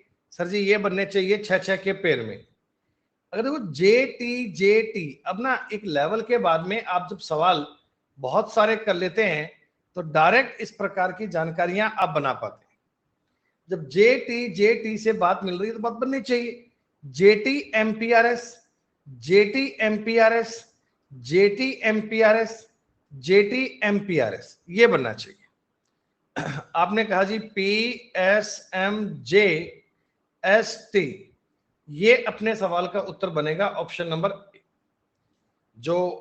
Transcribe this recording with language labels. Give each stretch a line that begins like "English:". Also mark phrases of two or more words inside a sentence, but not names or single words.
Hindi: सर जी ये बनने चाहिए 6 6 के पेयर में। अगर देखो जे टी, अब ना एक लेवल के बाद में आप जब सवाल बहुत सारे कर लेते हैं तो डायरेक्ट इस प्रकार की जानकारियां आप बना पाते हैं। जब जे टी से बात मिल रही है तो बात बननी चाहिए जेटी एमपीआरएस, जेटी एमपीआरएस, जेटी एमपीआरएस, जेटी एमपीआरएस, ये बनना चाहिए। आपने कहा जी पी एस एम जे एस टी, ये अपने सवाल का उत्तर बनेगा
English: option number
Hindi: जो,